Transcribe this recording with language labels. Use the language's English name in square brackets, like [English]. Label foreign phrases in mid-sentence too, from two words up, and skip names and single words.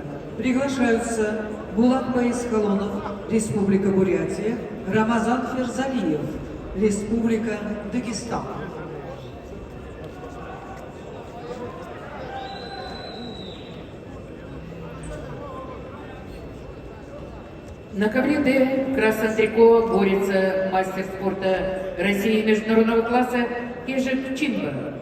[Russian] Приглашаются Булат Байсхалонов, Республика Бурятия, Рамазан Ферзалиев, Республика Дагестан. На ковре Д в красном трико борется мастер спорта России международного класса Кежик Чимба.